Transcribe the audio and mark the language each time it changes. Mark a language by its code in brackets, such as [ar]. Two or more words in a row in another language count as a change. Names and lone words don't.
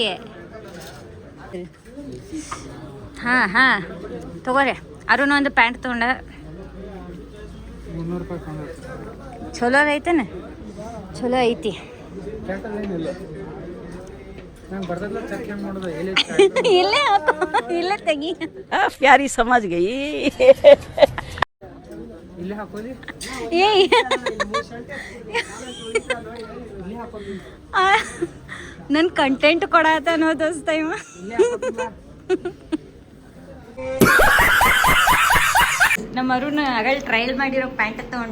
[kn] ಹಾ ತಗೋರಿ. ಅರುಣ್ ಒಂದು ಪ್ಯಾಂಟ್ ತಗೊಂಡ. ಚಲೋ ಐತನ? ಚಲೋ ಐತಿ. ಇಲ್ಲೇ ತೆಗಿ. [hi] प्यारी समझ गई. [kn] ನನ್ ಕಂಟೆಂಟ್ ಕೊಡತನೋ ದೋಸ್ತ ಇವ. ನಮ್ಮ ಅರುಣ್ ಆಗಳ ಟ್ರಯಲ್ ಮಾಡಿರೋ ಪ್ಯಾಂಟ್ ತಗೊಂಡ.